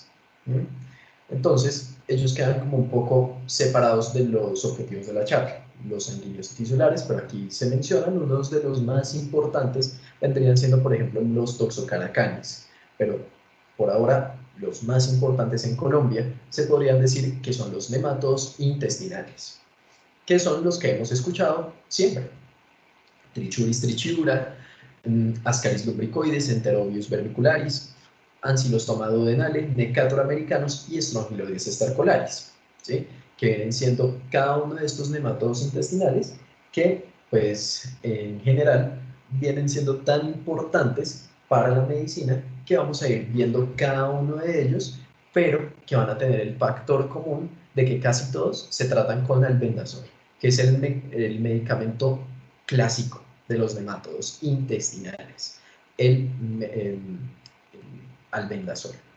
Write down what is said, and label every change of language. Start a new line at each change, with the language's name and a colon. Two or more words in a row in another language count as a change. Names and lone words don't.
Spanish: Entonces, ellos quedan como un poco separados de los objetivos de la charla, los sanguíneos y tisulares, pero aquí se mencionan unos de los más importantes, vendrían siendo, por ejemplo, los toxocaracanes, pero por ahora los más importantes en Colombia se podrían decir que son los nemátodos intestinales, que son los que hemos escuchado siempre. Trichuris trichiura, Ascaris lumbricoides, Enterobius verbicularis, Ancylostoma duodenale, Necator americanos y Strongyloides stercolaris, ¿sí? Que vienen siendo cada uno de estos nematodos intestinales que, pues, en general, vienen siendo tan importantes para la medicina que vamos a ir viendo cada uno de ellos, pero que van a tener el factor común de que casi todos se tratan con albendazol, que es el medicamento clásico de los nemátodos intestinales, el albendazol.